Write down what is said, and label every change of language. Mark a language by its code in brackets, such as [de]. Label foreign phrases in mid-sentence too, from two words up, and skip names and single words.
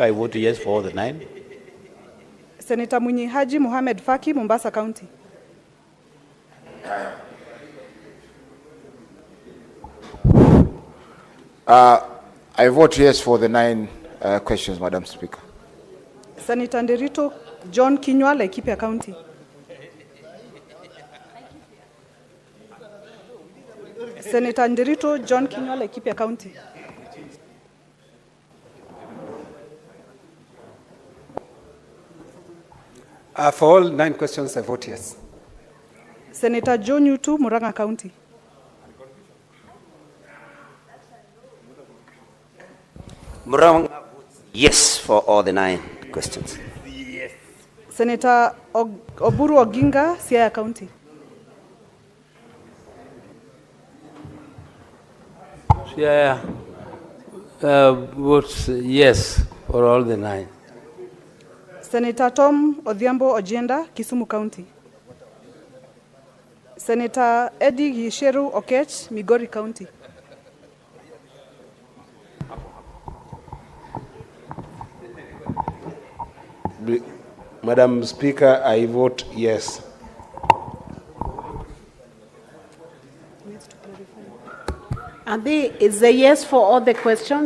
[en] I vote yes for all the 9. Senator Munyi Haji Mohamed Faki, Mombasa County. I vote yes for the 9 questions, Madam Speaker. Senator Nderito John Kinywa, Laikipia County. Senator Nderito John Kinywa, Laikipia County. For all 9 questions, I vote yes. Senator Joe Nyutu, Murang'a County. Murang'a votes yes for all the 9 questions. Yes. Senator Oburu Oginga, Siaya County. Siaya votes yes for all the 9. Senator Tom Odhiambo Ojienda, Kisumu County. Senator Eddie Gisheru Okech, Migori County. Madam Speaker, I vote yes. Adi, is a yes for all the questions?